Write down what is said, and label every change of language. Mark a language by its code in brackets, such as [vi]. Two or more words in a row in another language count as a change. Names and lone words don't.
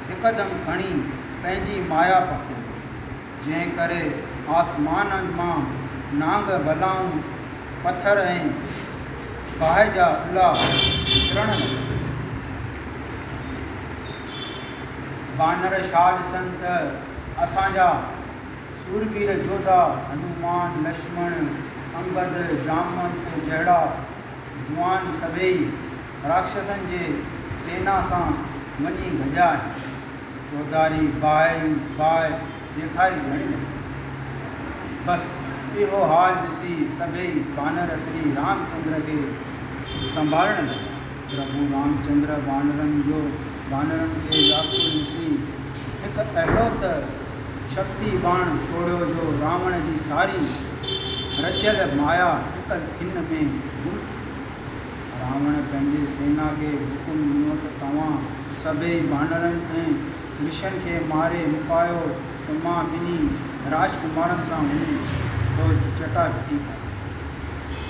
[sd] हिकदमि खणी पंहिंजी माया पको, जंहिं करे आसमान मां नांग बलाऊं पथर ऐं बाहि जा उला किरण लॻा। बानर छा ॾिसनि त असांजा सूरबीर जोधा हनुमान लक्ष्मण अंगद जामवंत जहिड़ा जुआन सभई राक्षसनि जे सेना सां वञी गॾिया आहिनि। चौधारी बाहि ॾेखारी घणी लॻी। बसि इहो हाल ॾिसी सभई बानर श्री रामचंद्र खे संभालण लॻा। प्रभु रामचंद्र बानरनि खे व्याकुल ॾिसी हिकु अहिड़ो त शक्ति बाण छोड़ियो जो रावण जी सारी रचियल माया हिकु खिन में गुम थी। रावण पंहिंजे सेना खे हुकुम ॾिनो त तव्हां सभई बानरनि ऐं ऋषियुनि खे मारे मुकायो त मां ॿिन्ही राजकुमारनि सां वञी तो चटाभेटी कयां।